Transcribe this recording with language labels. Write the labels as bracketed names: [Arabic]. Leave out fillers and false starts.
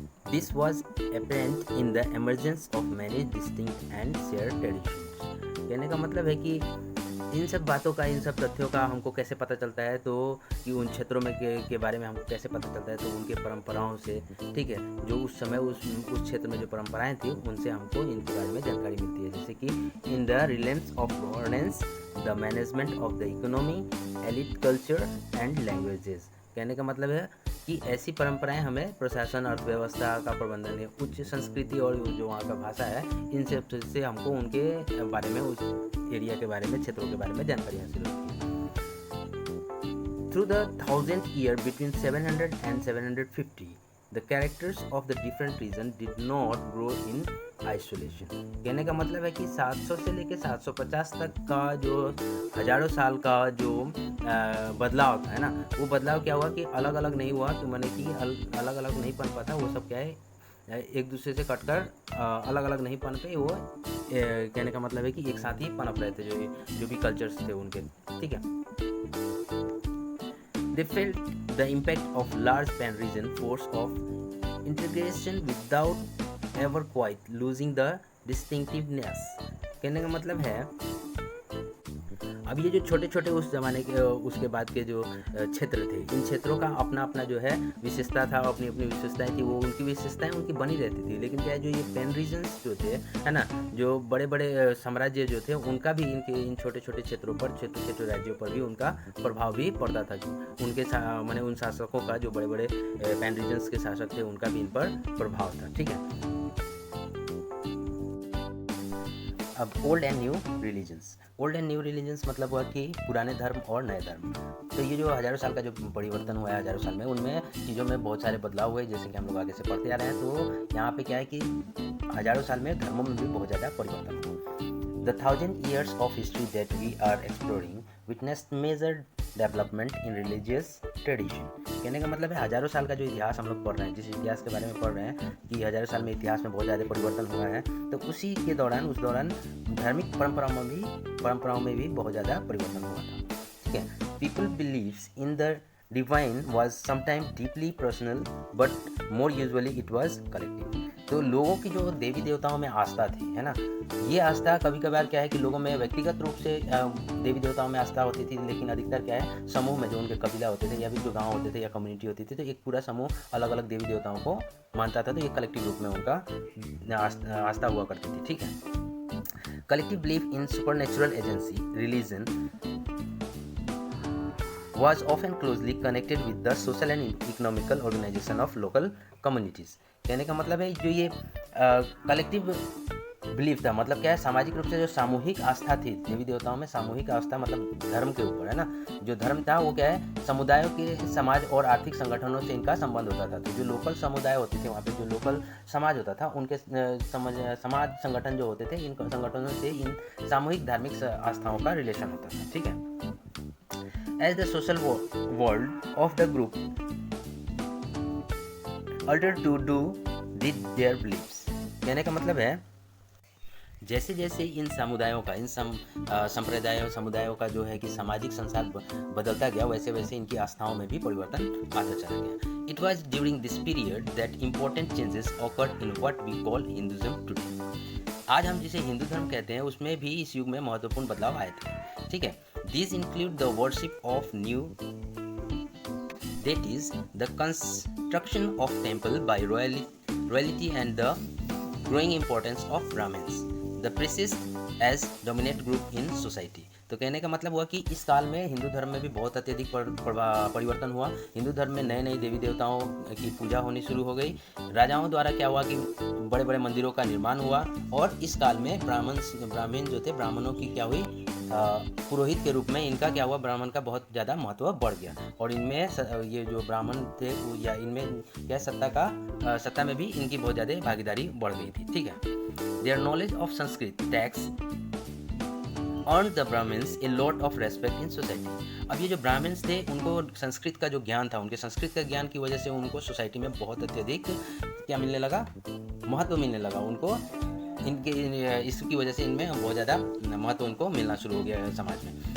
[English] This was apparent in the emergence of many distinct and shared traditions. [Hindi] कहने का मतलब है कि इन सब बातों का, इन सब तथ्यों का हमको कैसे पता चलता है, तो कि उन क्षेत्रों में के बारे में हमको कैसे पता चलता है, तो उनके परंपराओं से। ठीक है, जो उस समय उस क्षेत्र में जो परंपराएं थी उनसे हमको इनके बारे में जानकारी मिलती है। [English] जैसे कि in the realms of governance, the management of the economy, elite culture and languages. [Hindi] कहने का मतलब है कि ऐसी परंपराएं हमें प्रशासन, अर्थव्यवस्था का प्रबंधन, उच्च संस्कृति और जो वहाँ का भाषा है, इन सब से हमको उनके बारे में, उस एरिया के बारे में, क्षेत्रों के बारे में जानकारी हासिल होती है। [English] Through the 1000 year between 700 and 750, the characters of the different region did not grow in isolation. [Hindi] कहने का मतलब है कि 700 से लेकर 750 तक का जो हजारों साल का जो बदलाव है ना, वो बदलाव क्या हुआ कि अलग अलग नहीं हुआ, कि माने कि अलग अलग नहीं पन पाता, वो सब क्या है एक दूसरे से कटकर अलग अलग नहीं पन पे, वो कहने का मतलब है कि एक साथ ही पनप रहे थे जो भी कल्चर्स थे उनके। ठीक है, [English] they felt the impact of large pan region force of integration without ever quite losing the distinctiveness. [Hindi] कहने का मतलब है अब ये जो छोटे छोटे उस ज़माने के उसके बाद के जो क्षेत्र थे, इन क्षेत्रों का अपना अपना जो है विशेषता था, अपनी अपनी विशेषताएं थी, वो उनकी विशेषताएं उनकी बनी रहती थी। लेकिन क्या है, जो ये पैन रीजन्स जो थे है ना, जो बड़े बड़े साम्राज्य जो थे, उनका भी इन छोटे छोटे क्षेत्रों पर, छोटे छोटे राज्यों पर भी उनका प्रभाव भी पड़ता था। उनके माने उन शासकों का, जो बड़े बड़े पैन रीजन्स के शासक थे, उनका भी इन पर प्रभाव था। ठीक है, अब [English] Old and new religions. Old and new religions [Hindi] मतलब हुआ कि पुराने धर्म और नए धर्म। तो ये जो हज़ारों साल का जो परिवर्तन हुआ है हज़ारों साल में, उनमें चीज़ों में बहुत सारे बदलाव हुए, जैसे कि हम लोग आगे से पढ़ते आ रहे हैं। तो यहाँ पे क्या है कि हज़ारों साल में धर्मों में भी बहुत ज़्यादा परिवर्तन हुआ। [English] The 1000 years of history that we are exploring witnessed major development in religious tradition. [Hindi] कहने का मतलब है हज़ारों साल का जो इतिहास हम लोग पढ़ रहे हैं, जिस इतिहास के बारे में पढ़ रहे हैं कि हज़ारों साल में इतिहास में बहुत ज़्यादा परिवर्तन हुआ है, तो उसी के दौरान, उस दौरान धार्मिक परंपराओं में भी बहुत ज़्यादा परिवर्तन हुआ था। ठीक है, [English] People believes in the divine was sometimes deeply personal but more usually it was collective. [Hindi] तो लोगों की जो देवी देवताओं में आस्था थी, है ना, ये आस्था कभी कभार क्या है कि लोगों में व्यक्तिगत रूप से देवी देवताओं में आस्था होती थी, लेकिन अधिकतर क्या है, समूह में जो उनके कबीला होते थे या फिर जो गांव होते थे या कम्युनिटी होती थी, तो एक पूरा समूह अलग अलग देवी देवताओं को मानता था, तो ये कलेक्टिव रूप में उनका आस्था हुआ करती थी। ठीक है, [English] Collective belief in supernatural agency, religion, was often closely connected with the social and economical organization of local communities. [Hindi] कहने का मतलब है जो ये कलेक्टिव बिलीफ था, मतलब क्या है, सामाजिक रूप से जो सामूहिक आस्था थी, देवी देवताओं में सामूहिक आस्था मतलब धर्म के ऊपर, है ना। जो धर्म था वो क्या है, समुदायों के समाज और आर्थिक संगठनों से इनका संबंध होता था। तो जो लोकल समुदाय होते थे वहाँ पे, जो लोकल समाज होता था, उनके समाज संगठन जो होते थे, इन संगठनों से इन सामूहिक धार्मिक आस्थाओं का रिलेशन होता था। ठीक है। [English] As the social world of the group altered to do with their beliefs, [Hindi] कहने का मतलब है जैसे जैसे इन समुदायों का, इन संप्रदायों समुदायों का जो है कि सामाजिक संसार बदलता गया, वैसे वैसे इनकी आस्थाओं में भी परिवर्तन आता चला गया। [English] It was during this period that important changes occurred in what we call Hinduism today. [Hindi] आज हम जिसे हिंदू धर्म कहते हैं उसमें भी इस युग में महत्वपूर्ण बदलाव आए थे। ठीक है। [English] These include the worship of new deities, the construction of temple by royalty and the growing importance of Brahmins, the priests as dominant group in society। [Hindi] तो कहने का मतलब हुआ कि इस काल में हिंदू धर्म में भी बहुत अत्यधिक परिवर्तन हुआ। हिंदू धर्म में नए नए देवी देवताओं की पूजा होनी शुरू हो गई। राजाओं द्वारा क्या हुआ कि बड़े बड़े मंदिरों का निर्माण हुआ, और इस काल में ब्राह्मण जो थे, ब्राह्मणों की क्या हुई, पुरोहित के रूप में इनका क्या हुआ, ब्राह्मण का बहुत ज़्यादा महत्व बढ़ गया। और इनमें ये जो ब्राह्मण थे या इनमें क्या सत्ता में भी इनकी बहुत ज़्यादा भागीदारी बढ़ गई थी। ठीक है। [English] Their knowledge of Sanskrit texts earned the Brahmins a lot of respect in society। [Hindi] अब ये जो ब्राह्मण्स थे उनको संस्कृत का जो ज्ञान था, उनके संस्कृत का ज्ञान की वजह से उनको सोसाइटी में बहुत अत्यधिक क्या मिलने लगा, महत्व मिलने लगा। उनको इनके इसकी वजह से इनमें बहुत ज़्यादा महत्व उनको मिलना शुरू हो गया समाज में।